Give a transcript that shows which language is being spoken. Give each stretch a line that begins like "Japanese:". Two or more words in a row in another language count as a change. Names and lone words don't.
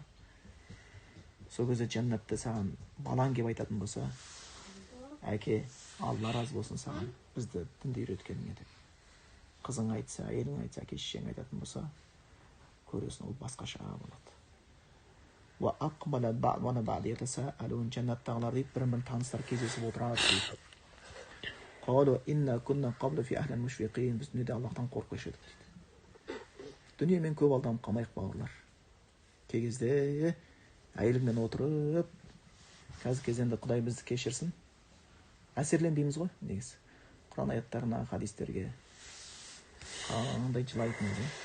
Kazakh: Сол кезде жаннатты саған балаң кеп айтатын болса, әке, Алла разы болсын саған, бізді дінді үйреткеніңе деп. Қызың айтса, әйелің айтса, әке шешең айтатын болса, көресің, ол басқаша болады.
Arabic: وأقبل بعضهم بعض يتساءلون.
Kazakh: Жаннаттағылар дейді, бірін-бірін таныстар кездесіп отырады дейді.
Arabic: قالوا إنا كنا قبل في أهلنا مشفقين.
Kazakh: Біз дүниеде Аллахтан қорқушы едік дейді. Дүниемен көп алданып қалмайық бауырлар. Кей кезде әйеліңмен отырып, қазір кезінде Құдай бізді кешірсін, әсерленбейміз ғой негізі. Құран аяттарына, хадистерге қандай жылайтынымыз.